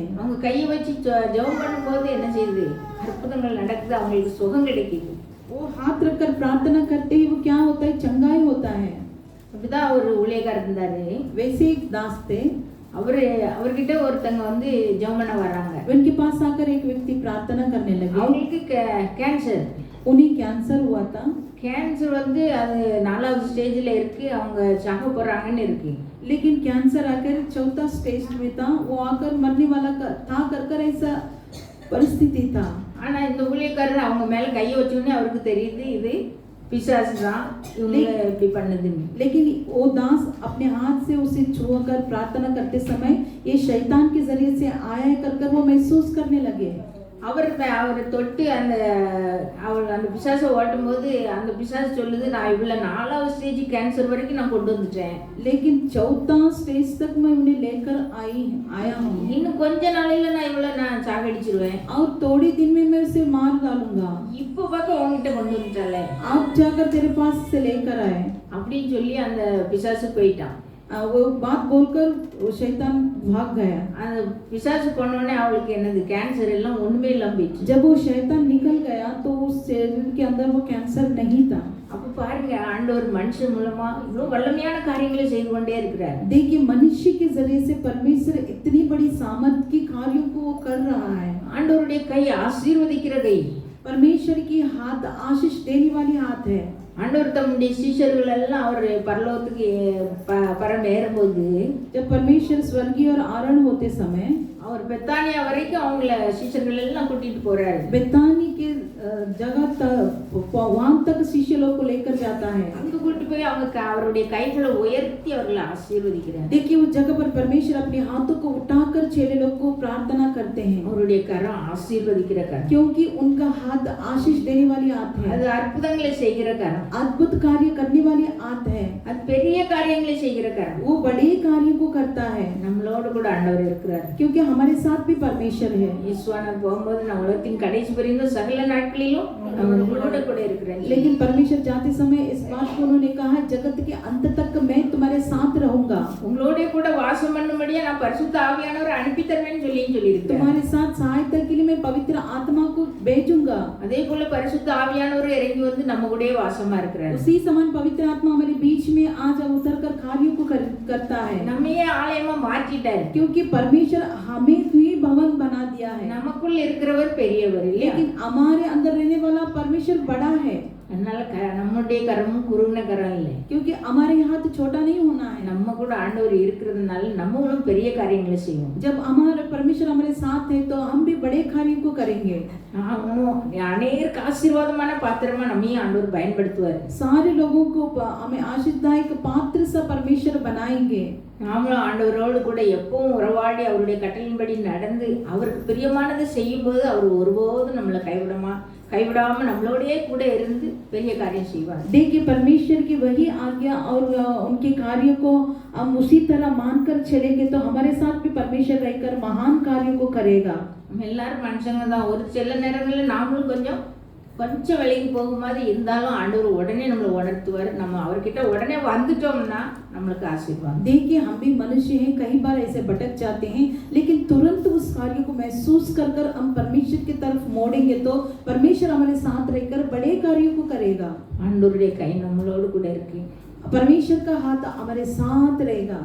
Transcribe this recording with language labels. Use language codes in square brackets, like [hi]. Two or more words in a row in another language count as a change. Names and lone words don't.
[ta] அவங்க கையை வச்சு ஜெபம் பண்ணும்போது என்ன செய்யுது, அற்புதங்கள் நடக்குது, அவங்களுக்கு சுகம் கிடைக்குது. [hi] वो हाथ रखकर प्रार्थना करते ही वो क्या होता है, चंगाई होता है. [ta] அப்படிதான் ஒரு ஊழியக்காரர் இருந்தாரு. [hi] वैसे एक दास थे. [ta] அவர்கிட்ட ஒருத்தங்க வந்து ஜெபம் பண்ண வராங்க. [hi] उनके पास आकर एक व्यक्ति प्रार्थना करने लगे. [ta] அவங்களுக்கு கேன்சர். [hi] उन्हें कैंसर हुआ था. [ta] கேன்சर வந்து அது 4வது ஸ்டேஜ்ல இருக்கு, அவங்க சாக போறாங்கன்னு இருக்கு. [hi] लेकिन कैंसर आकर 4था स्टेज में था, वो आकर मरने वाला था कर ऐसा परिस्थिति था. [ta] ஆனா இந்த ஊழியக்காரர் அவங்க மேல கையை வச்சோடனே அவருக்கு தெரியுது இது பிசாசு தான் இவங்க இப்படி பண்ணுதுன்னு. [hi] लेकिन वो दास अपने हाथ से उसे छुआकर प्रार्थना करते समय ये शैतान के जरिए से आया कर वो महसूस करने लगे. [ta] அவர் தொட்டு அந்த பிசாசை ஓட்டும் போது அந்த பிசாசு சொல்லுது, நான் இவ்வளவு 4வது [en] stage cancer [ta] வரைக்கும் நான் கொண்டு வந்துட்டேன். [hi] लेकिन 4था स्टेज तक मैं उन्हें लेकर आया हूँ. [ta] இன்னும் கொஞ்ச நாளையில நான் இவ்வளவு நான் சாகடிச்சிருவேன். [hi] और थोड़े दिन में मैं उसे मार डालूंगा. [ta] இப்போ பார்க்க உங்ககிட்ட கொண்டு வந்துட்டாலே, [hi] आप जाकर तेरे पास से लेकर आए [ta] அப்படின்னு சொல்லி அந்த பிசாசு போயிட்டான். [hi] वो बात बोलकर वो शैतान भाग गया. [ta] அந்த பிசாசு கொண்டோடனே அவளுக்கு என்னது, கேன்சர் எல்லாம் ஒண்ணுமே இல்லாம போயிடுச்சு. [hi] जब वो शैतान निकल गया तो उस शरीर के अंदर वो कैंसर नहीं था. [ta] அப்ப பாருங்க, ஆண்டவர் மனுஷன் மூலமா இவ்வளவு வல்லமையான காரியங்களை செய்து கொண்டே இருக்கிறார். [hi] देखिए मनुष्य के जरिए से परमेश्वर इतनी बड़ी सामर्थ की कार्यों को वो कर रहा है. [ta] ஆண்டவருடைய கை ஆசீர்வதிக்கிற கை. [hi] परमेश्वर की हाथ आशीष देने वाली हाथ है. [ta] ஆண்டவர் தம்முடைய சீஷர்கள் எல்லாம் அவர் பரலோகத்துக்கு பரம் ஏறும்போது, [hi] जब परमेश्वर स्वर्गीय और आरोहण होते समय [ta] அவர் பெத்தானியா வரைக்கும் அவங்கள சீஷர்கள் எல்லாம் கூட்டிட்டு போறாரு. [hi] बेतानी के जगह तक वहां तक शिष्य लोग को लेकर जाता है. [ta] அங்க கூட்டி போய் அவங்க அவருடைய கைகளை உயர்த்தி அவர்களை ஆசீர்வதிக்கிறார். [hi] देखिए उस जगह पर परमेश्वर अपने हाथों को उठाकर चेले लोग को प्रार्थना करते हैं. [ta] அவருடைய கரம் ஆசீர்வதிக்கிற கரம், [hi] क्योंकि उनका हाथ आशीष देने वाली हाथ है. [ta] அது அற்புதங்களை செய்கிற கரம். [hi] अद्भुत कार्य करने वाली आत्मा है, [ta] அது பெரிய காரியங்களை செய்கிற கரம். [hi] वो बड़े कार्यों को करता है [ta] நம்மளோடு கூட ஆண்டவர் இருக்கிறார். [hi] क्योंकि हमारे साथ भी परमेश्वर है। [ta] ஈஸ்வரன் போகும்போது நான் உலகத்தின் கடைசி வரைக்கும் சகல நாட்களிலும் நான் உங்களோட கூட இருக்கிறேன். [hi] लेकिन परमेश्वर जाते समय इस बात को उन्होंने कहा, जगत के अंत तक मैं तुम्हारे साथ रहूंगा, [ta] உங்களோட கூட வாசம் பண்ணும்படியா நான் பரிசுத்த ஆவியானவரை அனுப்பி தருவேன்னு சொல்லியிருக்கிறேன். [hi] तुम्हारे साथ सहायता के लिए मैं पवित्र आत्मा को भेजूंगा। [ta] அதே போல பரிசுத்த ஆவியானவர் இறங்கி வந்து நம்ம கூடயே வாசமா இருக்கிறார். [hi] उसी समान पवित्र आत्मा हमारे बीच में आज उतर कर कार्यों को करता है, [ta] நம்மையே ஆலயமா மாற்றிட்டார். [hi] क्योंकि परमेश्वर हमें भी भवन बना दिया है। [ta] நமக்குள் இருக்கிறவர் பெரியவர் இல்லையா? [hi] लेकिन हमारे अंदर रहने वाला परमेश्वर बड़ा है, [ta] அதனால நம்முடைய கரமும் குறுகின கரம் இல்லை. [hi] क्योंकि हमारे हाथ छोटा नहीं होना है। [ta] நம்ம கூட ஆண்டவர் இருக்கிறதுனால நம்மளும் பெரிய காரியங்களை செய்வோம். [hi] जब हमारे परमेश्वर हमारे साथ है तो हम भी बड़े कार्यों को करेंगे। [ta] அநேகருக்கு ஆசீர்வாதமான பாத்திரமா நம்மையும் ஆண்டவர் பயன்படுத்துவார். [hi] सारे लोगों को हमें आशीषदायक पात्र सा परमेश्वर बनाएंगे। [ta] நாமளும் ஆண்டவரோடு கூட எப்பவும் உறவாடி அவருடைய கட்டளையின்படி நடந்து அவருக்கு பிரியமானதை செய்யும் போது அவர் ஒருபோதும் நம்மளை கைவிடாம நம்மளோடயே கூட இருந்து பெரிய காரியம் செய்வார். [hi] देखिए परमेश्वर की वही आज्ञा और उनके कार्यों को हम उसी तरह मानकर चलेंगे तो हमारे साथ भी परमेश्वर रहकर महान कार्यों को करेगा। [ta] நம்ம எல்லாரும் மனுஷங்க தான். ஒரு சில நேரங்களில் நாமளும் கொஞ்சம் விலைக்கு போகும் மாதிரி இருந்தாலும் ஆண்டவர் உடனே நம்மளை உணர்த்துவார். நம்ம அவர்கிட்ட உடனே வந்துட்டோம்னா நம்மளுக்கு ஆசீர்வாதம். [hi] देखिए हम भी मनुष्य हैं, कई बार ऐसे भटक जाते हैं, लेकिन तुरंत उस कार्य को महसूस कर हम परमेश्वर की तरफ मोड़ेंगे तो परमेश्वर हमारे साथ रहकर बड़े कार्यों को करेगा। [ta] ஆண்டவருடைய கை நம்மளோடு கூட இருக்கு. [hi] परमेश्वर का हाथ हमारे साथ रहेगा,